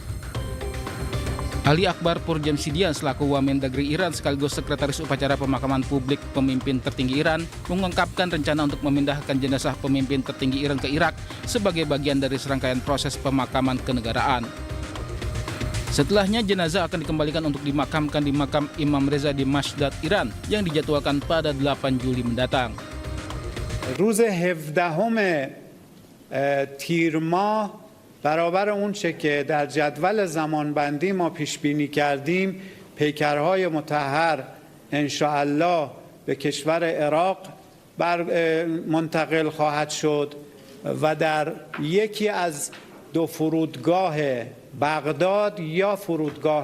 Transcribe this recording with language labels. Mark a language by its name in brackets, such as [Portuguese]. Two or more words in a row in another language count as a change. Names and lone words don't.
[Indonesian] Ali Akbar Pourjamshidian selaku Wamendagri Iran sekaligus sekretaris upacara pemakaman publik pemimpin tertinggi Iran mengungkapkan rencana untuk memindahkan jenazah pemimpin tertinggi Iran ke Irak sebagai bagian dari serangkaian proses pemakaman kenegaraan. Setelahnya jenazah akan dikembalikan untuk dimakamkan di makam Imam Reza di Mashdad, Iran yang dijadwalkan pada 8 Juli mendatang. [Persian] روز 17 تیر ماه برابر اون چه که در جدول زمانبندی ما پیش بینی کردیم پیکرهای مطهر [Arabic] ان شاء الله [Persian] به کشور عراق منتقل خواهد شد و در یکی از دو فرودگاه بغداد یا فرودگاه